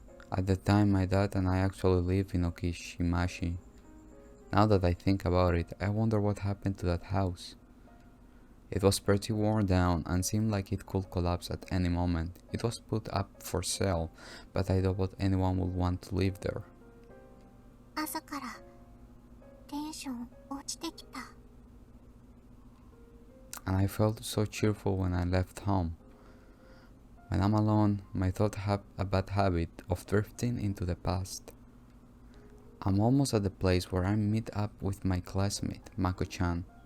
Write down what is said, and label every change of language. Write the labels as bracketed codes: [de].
[en] At the time, my dad and I actually lived in Okishimashi. Now that I think about it, I wonder what happened to that house. It was pretty worn down and seemed like it could collapse at any moment. It was put up for sale, but I doubt anyone would want to live there. [ja] 朝からテンション落ちてきた。 [en] And I felt so cheerful when I left home. When I'm alone, my thoughts have a bad habit of drifting into the past. I'm almost at the place where I meet up with my classmate, Mako-chan.